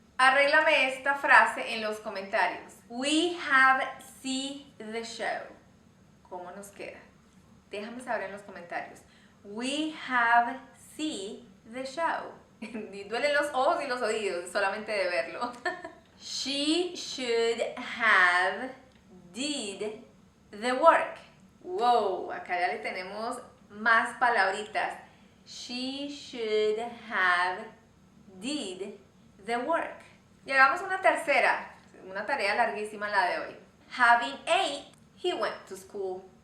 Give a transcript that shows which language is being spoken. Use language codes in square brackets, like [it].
[es] Arréglame esta frase en los comentarios. [en] We have seen the show. [es] ¿Cómo nos queda? Déjame saber en los comentarios. [en] We have seen the show. [es] Y duelen los ojos y los oídos solamente de verlo. [en] She should have did the work. [es] Wow, acá ya le tenemos más palabritas. [en] She should have did the work. [es] Llegamos a una tercera, una tarea larguísima la de hoy. [en] Having ate, he went to school.